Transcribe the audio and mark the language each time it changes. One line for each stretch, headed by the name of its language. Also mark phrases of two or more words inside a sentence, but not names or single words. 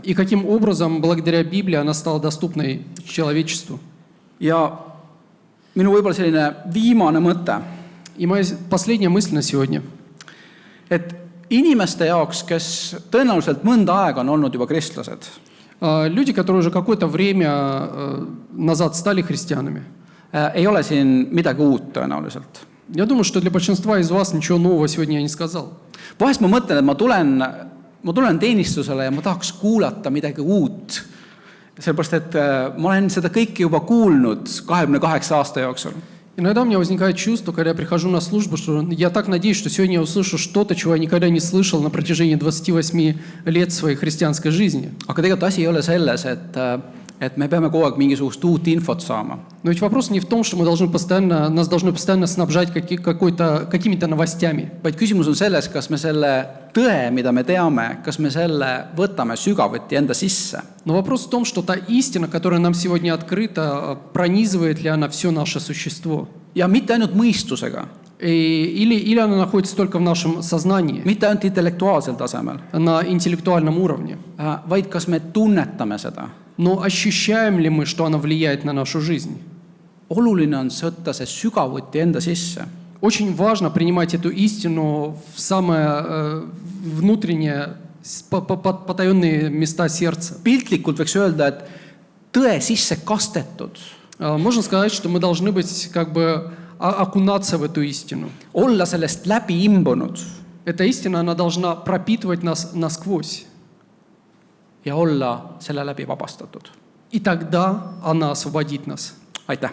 Russian: И каким образом, благодаря Библии, она стала доступной человечеству.
Estonian: Ja minu võib-olla selline viimane mõte,
Russian: И моя последняя мысль на сегодня.
Estonian: et inimeste jaoks, kes tõenäoliselt mõnda aega on olnud juba kristlased,
Russian: Люди, которые уже какое-то время назад стали христианами,
Estonian: ei ole siin midagi uut tõenäoliselt.
Russian: я думаю, что для большинства из вас ничего нового сегодня я не сказал.
Estonian: Vahest ma mõtlen, et ma tulen teenistusele ja ma tahaks kuulata midagi uut. Sellepärast, et ma olen seda kõike juba kuulnud 28 aasta jooksul.
Russian: Иногда у меня возникает чувство, когда я прихожу на службу, что я так надеюсь, что сегодня я услышу что-то, чего я никогда не слышал на протяжении 28 лет своей христианской жизни.
Estonian: Aga tegelikult asi ei ole selles, et me peame kogu aeg mingisugust uut infot saama.
Russian: Но ведь вопрос не в том, что нас должны постоянно снабжать какими-то новостями.
Estonian: Vaid küsimus on selles, kas me selle tõe, mida me teame, kas me selle võtame sügavuti enda sisse.
Russian: Но вопрос в том, что та истина, которая нам сегодня открыта, пронизывает ли она все наше существо.
Estonian: Ja mitte ainult mõistusega,
Russian: Или она находится только в нашем сознании,
Estonian: mitte ainult intellektuaalsel tasemel,
Russian: на интеллектуальном уровне.
Estonian: Vaid kas me tunnetame seda.
Russian: Но ощущаем ли мы, что она влияет на нашу жизнь?
Estonian: Oluline on võtta see sügavuti enda sisse.
Russian: Очень важно принимать эту истину в самое внутреннее, потаенные места сердца.
Estonian: Piltlikult võiks öelda, et tõe sisse kastetud,
Russian: Можно сказать, что мы должны быть как бы окунаться в эту истину.
Estonian: olla sellest läbi imbunud
Russian: Эта истина, она должна пропитывать нас насквозь.
Estonian: ja olla selle läbi vabastatud.
Russian: И тогда она освободит нас.
Estonian: Aitäh!